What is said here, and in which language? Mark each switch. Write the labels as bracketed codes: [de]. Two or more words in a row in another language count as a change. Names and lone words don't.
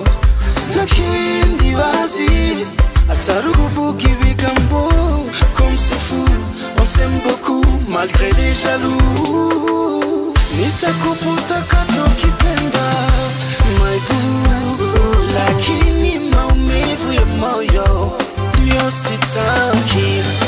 [rn] nakindi bazi atari kuvuga ibigambo [fr] comme c'est fou on s'aime beaucoup malgré les [sw] jaloux nitakuputa katokipenda [en] my boo [sw] lakini maumivu ya moyo ndio sitaki